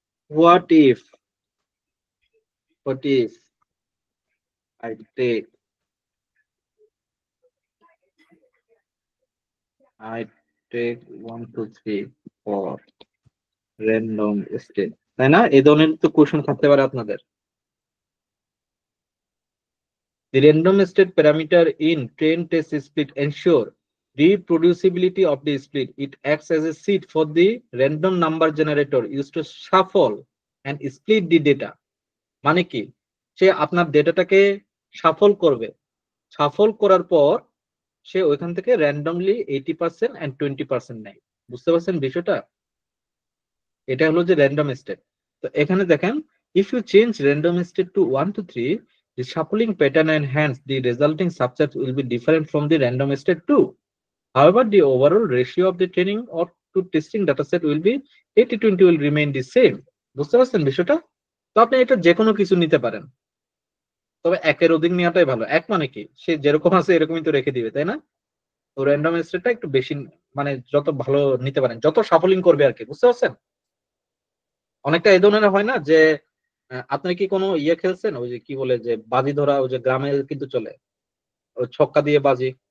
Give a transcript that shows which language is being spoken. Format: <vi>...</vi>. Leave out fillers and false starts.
<en>What if I take 1 2 3 for random state,</en> <bn>তাই না? এই ধরনের তো কোশ্চেন থাকতে পারে আপনাদের।</bn> <en>The random state parameter in train test split ensure reproducibility of the split. It acts as a seed for the random number generator used to shuffle and split the data.</en> <bn>মানে কি, সে আপনার ডেটাটাকে shuffle করবে, shuffle করার পর সে ওইখান থেকে randomly 80% and 20% নেয়। বুঝতে পারছেন বিষয়টা? এটা হলো যে র্যান্ডম স্টেট। তো এখানে দেখেন,</bn> <en>if you change random state to 1 to 3, the shuffling pattern and hence the resulting subset will be different from the random state 2. However, the overall ratio of the training or to testing dataset will be 80-20 will remain the same.</en> <bn>বুঝতে পারছেন বিষয়টা? তো আপনি এটা যে কোনো কিছু নিতে পারেন, তবে একের অধিক নেওয়াটাই ভালো। এক মানে কি, সে যেরকম আছে এরকমই তো রেখে দিবে, তাই না? তো র্যান্ডম স্টেটটা একটু বেশি, মানে যত ভালো নিতে পারেন, যত শাফলিং করবে আর কি, বুঝতে পারছেন? অনেকটা এই ধরনের হয় না যে আপনি কি কোনো ইয়ে খেলছেন, ওই যে কি বলে যে বাজি ধরা, ওই যে গ্রামে কিন্তু চলে, ওই ছক্কা দিয়ে বাজি।</bn>